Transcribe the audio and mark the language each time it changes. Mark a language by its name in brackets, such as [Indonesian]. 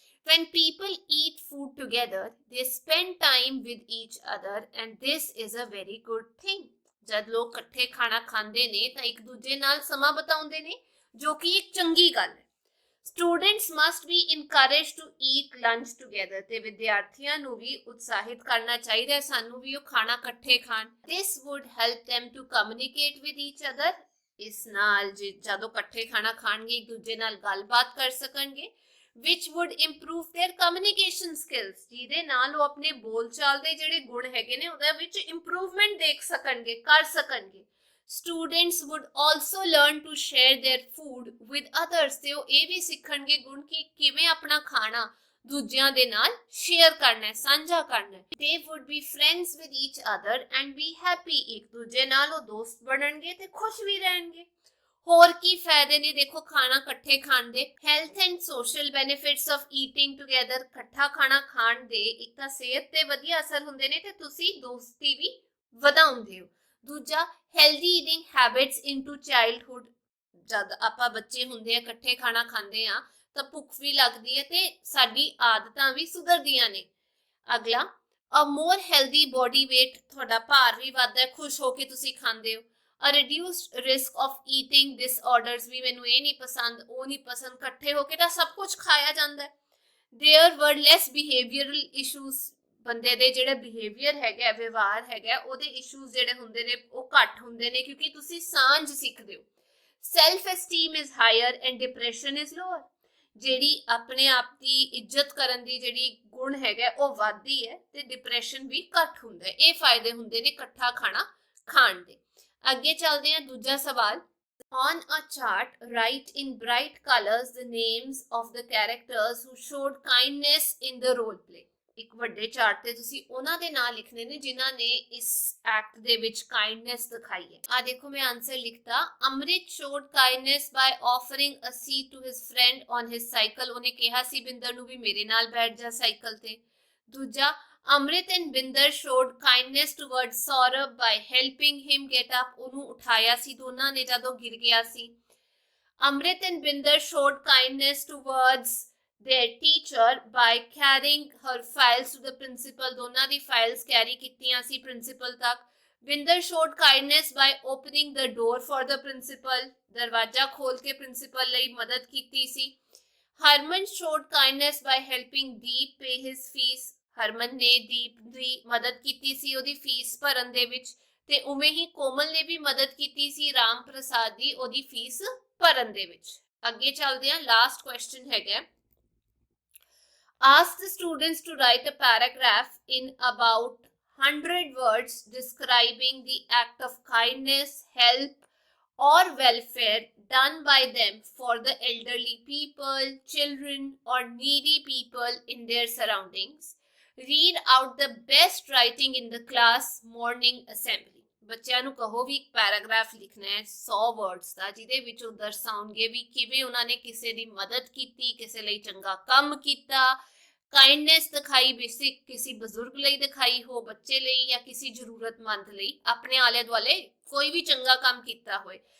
[English] When people eat food together, they spend time with each other and this is a very good thing। [Punjabi] ਜਦ ਲੋਕ ਇਕੱਠੇ ਖਾਣਾ ਖਾਂਦੇ ਨੇ ਤਾਂ ਇੱਕ ਦੂਜੇ ਨਾਲ ਸਮਾਂ ਬਿਤਾਉਂਦੇ ਨੇ, ਜੋ ਕਿ ਇੱਕ ਚੰਗੀ ਗੱਲ ਹੈ। [English] Students must be encouraged to eat lunch together। [Punjabi] ਤੇ ਵਿਦਿਆਰਥੀਆਂ ਨੂੰ ਵੀ ਉਤਸ਼ਾਹਿਤ ਕਰਨਾ ਚਾਹੀਦਾ ਹੈ ਸਾਨੂੰ ਵੀ ਉਹ ਖਾਣਾ ਇਕੱਠੇ ਖਾਣ। [English] This would help them to communicate with each other। [Punjabi] ਇਸ ਨਾਲ ਜਦੋਂ ਇਕੱਠੇ ਖਾਣਾ ਖਾਣਗੇ ਇੱਕ ਦੂਜੇ ਨਾਲ ਗੱਲਬਾਤ ਕਰ ਸਕਣਗੇ। [English] which would improve their communication skills। [Punjabi] ਜਿਹਦੇ ਨਾਲ ਉਹ ਆਪਣੇ ਬੋਲਚਾਲ ਦੇ ਜਿਹੜੇ ਗੁਣ ਹੈਗੇ ਨੇ ਉਹਦੇ ਵਿੱਚ ਇੰਪਰੂਵਮੈਂਟ ਦੇਖ ਸਕਣਗੇ, ਕਰ ਸਕਣਗੇ। [English] Students would also learn to share their food with others। [Punjabi] ਤੇ ਉਹ ਇਹ ਵੀ ਸਿੱਖਣਗੇ ਗੁਣ ਕਿ ਕਿਵੇਂ ਆਪਣਾ ਖਾਣਾ ਦੂਜਿਆਂ ਦੇ ਨਾਲ ਸ਼ੇਅਰ ਕਰਨਾ ਹੈ, ਸਾਂਝਾ ਕਰਨਾ ਹੈ। [English] They would be friends with each other and be happy। [Punjabi] ਇੱਕ ਦੂਜੇ ਨਾਲ ਉਹ ਦੋਸਤ ਬਣਨਗੇ ਤੇ ਖੁਸ਼ ਵੀ ਰਹਿਣਗੇ। ਹੋਰ ਕੀ ਫਾਇਦੇ ਨੇ ਦੇਖੋ ਖਾਣਾ ਇਕੱਠੇ ਖਾਣ ਦੇ? [English] Health and social benefits of eating together. [Punjabi] ਇਕੱਠਾ ਖਾਣਾ ਖਾਣ ਦੇ ਇੱਕ ਤਾਂ ਸਿਹਤ ਤੇ ਵਧੀਆ ਅਸਰ ਹੁੰਦੇ ਨੇ ਤੇ ਤੁਸੀਂ ਦੋਸਤੀ ਵੀ ਵਧਾਉਂਦੇ ਹੋ। ਦੂਜਾ, [English] Healthy eating habits into childhood. [Punjabi] ਜਦ ਆਪਾਂ ਬੱਚੇ ਹੁੰਦੇ ਆ ਇਕੱਠੇ ਖਾਣਾ ਖਾਂਦੇ ਆ ਤਾਂ ਭੁੱਖ ਵੀ ਲੱਗਦੀ ਹੈ ਤੇ ਸਾਡੀ ਆਦਤਾਂ ਵੀ ਸੁਧਰਦੀਆਂ ਨੇ। ਅਗਲਾ, [English] A more healthy body weight. [Punjabi] ਤੁਹਾਡਾ ਭਾਰ ਵੀ ਵੱਧਦਾ ਹੈ ਖੁਸ਼ ਹੋ ਕੇ ਤੁਸੀਂ ਖਾਂਦੇ ਹੋ। [English] A reduced risk of eating disorders। [Punjabi] ਵੀ ਮੈਨੂੰ ਇਹ ਨਹੀਂ ਪਸੰਦ, ਉਹ ਨਹੀਂ ਪਸੰਦ, ਇਕੱਠੇ ਹੋ ਕੇ ਤਾਂ ਸਭ ਕੁਝ ਖਾਇਆ ਜਾਂਦਾ ਹੈ। [English] There were less behavioral issues। [Punjabi] ਬੰਦੇ ਦੇ ਜਿਹੜੇ ਬਿਹੇਵੀਅਰ ਹੈਗਾ, ਵਿਵਹਾਰ ਹੈਗਾ, ਉਹਦੇ ਇਸ਼ੂਜ਼ ਜਿਹੜੇ ਹੁੰਦੇ ਨੇ ਉਹ ਘੱਟ ਹੁੰਦੇ ਨੇ ਕਿਉਂਕਿ ਤੁਸੀਂ ਸਾਂਝ ਸਿੱਖਦੇ ਹੋ। [English] Self esteem is higher and depression is lower। [Punjabi] ਜਿਹੜੀ ਆਪਣੇ ਆਪ ਦੀ ਇੱਜ਼ਤ ਕਰਨ ਦੀ ਜਿਹੜੀ ਗੁਣ ਹੈਗਾ ਉਹ ਵੱਧਦੀ ਹੈ ਤੇ ਡਿਪਰੈਸ਼ਨ ਵੀ ਘੱਟ ਹੁੰਦਾ ਹੈ। ਇਹ ਫਾਇਦੇ ਹੁੰਦੇ ਨੇ ਇਕੱਠਾ ਖਾਣਾ ਖਾਣ ਦੇ। ਅੱਗੇ ਚੱਲਦੇ ਹਾਂ, ਦੂਜਾ ਸਵਾਲ। [English] On a chart, write in bright colors the names of the characters who showed kindness in the role play। [Punjabi] ਇੱਕ ਵੱਡੇ ਚਾਰਟ ਤੇ ਤੁਸੀਂ ਉਹਨਾਂ ਦੇ ਨਾਂ ਲਿਖਣੇ ਨੇ ਜਿਨ੍ਹਾਂ ਨੇ ਇਸ ਐਕਟ ਦੇ ਵਿੱਚ ਕਾਈਂਡਨੈਸ ਦਿਖਾਈ ਹੈ। ਆ ਦੇਖੋ ਮੈਂ answer ਲਿਖਤਾ, [English] Amrit showed kindness by offering a seat to his friend on his cycle। [Punjabi] ਉਹਨੇ ਕਿਹਾ ਸੀ ਬਿੰਦਰ ਨੂੰ ਵੀ ਮੇਰੇ ਨਾਲ ਬੈਠ ਜਾ ਸਾਈਕਲ ਤੇ। ਦੂਜਾ, [English] Amrit and Binder showed kindness towards Saurabh by helping him get up। [Punjabi] ਉਹਨੂੰ ਉਠਾਇਆ ਸੀ ਦੋਨਾਂ ਨੇ ਜਦੋਂ ਗਿਰ ਗਿਆ ਸੀ। [English] Amrit and Binder showed kindness towards their teacher by carrying her files to the principal। [Punjabi] ਦੋਨਾਂ ਦੀ files carry ਕੀਤੀਆਂ ਸੀ principal ਤੱਕ। [English] Binder showed kindness by opening the door for the principal। [Punjabi] ਦਰਵਾਜ਼ਾ ਖੋਲ ਕੇ principal ਲਈ ਮਦਦ ਕੀਤੀ ਸੀ। [English] Harman showed kindness by helping Deep pay his fees। [Punjabi] ਹਰਮਨ ਨੇ ਦੀਪ ਦੀ ਮਦਦ ਕੀਤੀ ਸੀ ਉਹਦੀ ਫੀਸ ਭਰਨ ਦੇ ਵਿੱਚ ਤੇ ਉਵੇਂ ਹੀ ਕੋਮਲ ਨੇ ਵੀ ਮਦਦ ਕੀਤੀ ਸੀ ਰਾਮ ਪ੍ਰਸਾਦ ਦੀ ਉਹਦੀ ਫੀਸ ਭਰਨ ਦੇ ਵਿੱਚ। ਅੱਗੇ ਚੱਲਦੇ ਹਾਂ, ਲਾਸਟ ਕੁਐਸਚਨ ਹੈਗਾ, [English] ask the students to write a paragraph in about 100 words describing the act of kindness, help or welfare done by them for the elderly people, children or needy people in their surroundings। Read out the best writing in the class morning assembly। [Punjabi] ਬੱਚਿਆਂ ਨੂੰ ਕਹੋ ਵੀ ਇੱਕ paragraph ਲਿਖਣਾ ਹੈ 100 words ਦਾ ਜਿਹਦੇ ਵਿੱਚ ਉਹ ਦਰਸਾਉਣਗੇ ਵੀ ਕਿਵੇਂ ਉਹਨਾਂ ਨੇ ਕਿਸੇ ਦੀ ਮਦਦ ਕੀਤੀ, ਕਿਸੇ ਲਈ ਚੰਗਾ ਕੰਮ ਕੀਤਾ, ਕਾਈਂਡਨੈਸ ਦਿਖਾਈ, ਬੇਸਿਕ ਕਿਸੇ ਬਜ਼ੁਰਗ ਲਈ ਦਿਖਾਈ ਹੋ, ਬੱਚੇ ਲਈ ਜਾਂ ਕਿਸੇ ਜ਼ਰੂਰਤਮੰਦ ਲਈ, ਆਪਣੇ ਆਲੇ ਦੁਆਲੇ ਕੋਈ ਵੀ ਚੰਗਾ ਕੰਮ ਕੀਤਾ ਹੋਏ।